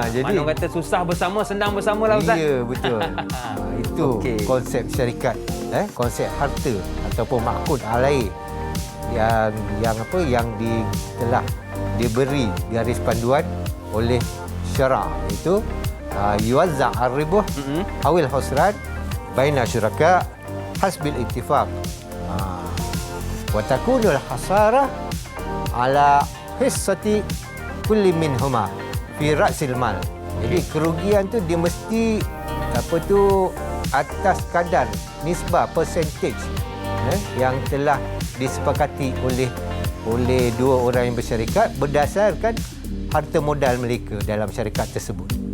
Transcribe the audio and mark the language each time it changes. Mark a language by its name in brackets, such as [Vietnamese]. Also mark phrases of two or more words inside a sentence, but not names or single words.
[Malay] Mana orang kata susah bersama, senang bersama lah Ustaz. Ya, betul. Itu Itu konsep syarikat, konsep harta ataupun [Arabic] معقود عليه [Malay] yang telah diberi garis panduan oleh syara', iaitu [Arabic] يوزع الربح أو الخسران بين الشركاء حسب الاتفاق وتكون الخسارة على حصة كل منهما في رأس المال. [Malay] Jadi kerugian tu dia mesti atas kadar nisbah percentage yang telah disepakati oleh dua orang yang bersyarikat berdasarkan harta modal mereka dalam syarikat tersebut.